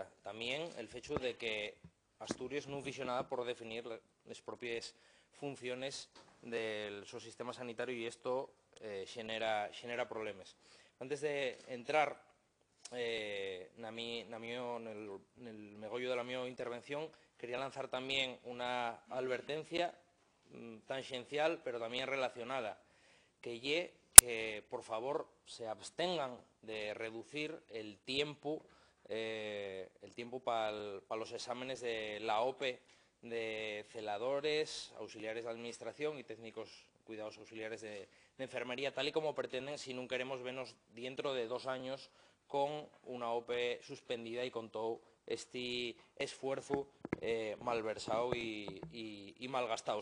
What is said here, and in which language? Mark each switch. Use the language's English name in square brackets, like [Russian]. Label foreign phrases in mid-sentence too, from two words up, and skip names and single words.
[Asturian] Tamén el fecho de que Asturias non fixo nada por definir as propias funciones del seu sistema sanitario e isto xenera problemas. Antes de entrar nel megollo da miña intervención, quería lanzar tamén unha advertencia tangencial, pero tamén relacionada, que lle que, por favor, [Spanish] se abstengan de reducir el tiempo para los exámenes de la OPE de celadores, auxiliares de administración y técnicos cuidados auxiliares de enfermería, tal y como pretenden, si no queremos vernos dentro de 2 años con una OPE suspendida y con todo este esfuerzo malversado y malgastado.